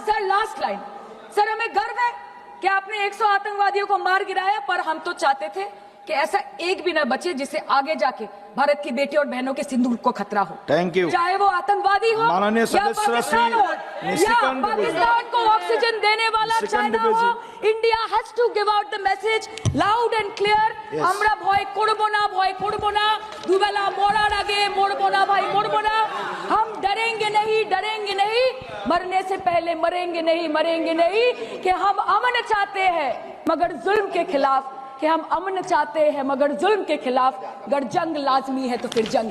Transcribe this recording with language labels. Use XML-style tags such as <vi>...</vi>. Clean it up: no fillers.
<hi>Sir last line, sir हमें गर्व है कि आपने 100 आतंकवादियों को मार गिराया, पर हम तो चाहते थे कि ऐसा एक भी न बचे जिससे आगे जाके भारत की बेटी और बहनों के सिंदूर को खतरा हो।</hi> <en>Thank you.</en> <hi>चाहे वो आतंकवादी हो माननीय या सदस्य पाकिस्तान हो या पाकिस्तान को ऑक्सीजन देने वाला चाइना हो,</hi> <en>India has to give out the message loud and clear.</en> <bn>আমরা ভয় করব না, দুবেলা মরার আগে মরবো না भाई, মরবো না।</bn> <hi>हम डरेंगे नहीं, मरने से पहले मरेंगे नहीं, कि हम अमन चाहते हैं मगर जुल्म के खिलाफ, कि हम अमन चाहते हैं मगर जुल्म के खिलाफ। अगर जंग लाजमी है तो फिर जंग</hi>